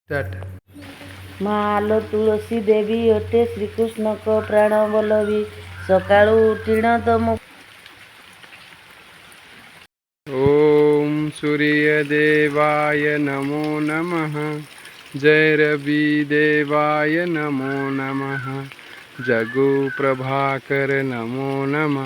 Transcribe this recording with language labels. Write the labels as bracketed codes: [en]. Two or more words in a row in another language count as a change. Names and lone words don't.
[or] स्टार्ट। ମାଲୋ ତୁଳସୀ ଦେବୀ ଅଟେ ଶ୍ରୀକୃଷ୍ଣଙ୍କ ପ୍ରାଣ ବଲ୍ଲଭୀ, ସକାଳୁ ଉଠିଣ ତମ [sa] ओम सूर्य देवाय नमो नमः। जय रवि देवाय नमो नमः। जगु प्रभाकर नमो नमः।